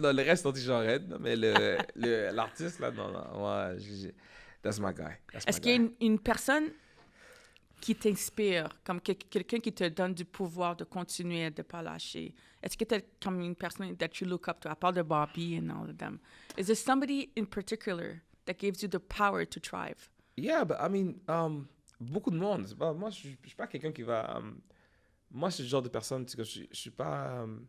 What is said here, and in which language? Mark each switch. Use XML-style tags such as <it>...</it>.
<fr>reste, on dit genre Red, non, mais l'artiste, là, non. Moi,</fr> <en>that's my guy.</en> <fr>Est-ce qu'il y a une personne qui t'inspire, comme quelqu'un qui te donne du pouvoir de continuer, de ne pas lâcher? Est-ce que tu es comme une personne</fr> <en>that you look up to,</en> <fr>à part de Bobby</fr> <en>and all of them? Is there somebody in particular that gives you the power to thrive? Yeah, but I mean,</en> <fr>beaucoup de monde. Moi, je suis pas quelqu'un qui va... moi, je suis le genre de personne, tu sais, que je suis pas...</fr>